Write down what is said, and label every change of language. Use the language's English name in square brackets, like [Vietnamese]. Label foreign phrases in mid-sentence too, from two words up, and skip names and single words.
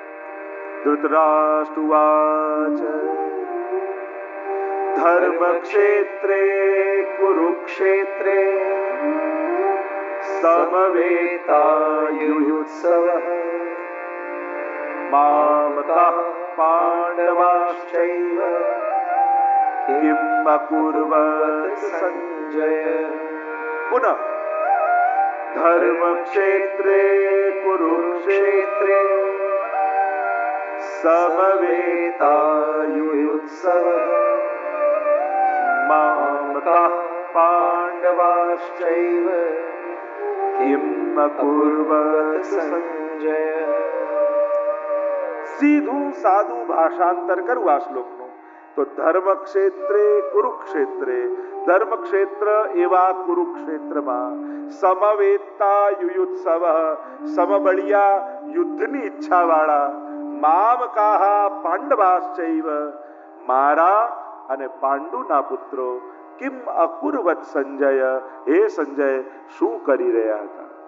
[Sanskrit] ધૃતરાષ્ટ્રવાચ ધર્મ ક્ષેત્રે કુરુક્ષેત્રે સમવેતાયુયુત્સવઃ મામતઃ પાંડવાશ્ચૈવ किम अकुर्वत संजय। पुनः धर्म क्षेत्रे कुरुक्षेत्रे समवेतायुयुत्सव मामकाः पांडवाश्चैव किम अकुर्वत संजय। [Gujarati] સીધું સાદું ભાષાંતર કરવું આ શ્લોકનું તો [Sanskrit] ધર્મ ક્ષેત્રે કુરુક્ષેત્રે, [Gujarati] ધર્મ ક્ષેત્ર એવા કુરુક્ષેત્રમાં [Sanskrit] સમવેતા યુયુત્સવ, [Gujarati] સમબળિયા યુદ્ધની ઈચ્છા વાળા, [Sanskrit] મામકાહા પાંડવાશ્ચૈવ, [Gujarati] મારા અને પાંડુના પુત્રો, [Sanskrit] કિમ અકુર્વત સંજય, [Gujarati] હે સંજય શું કરી રહ્યા હતા.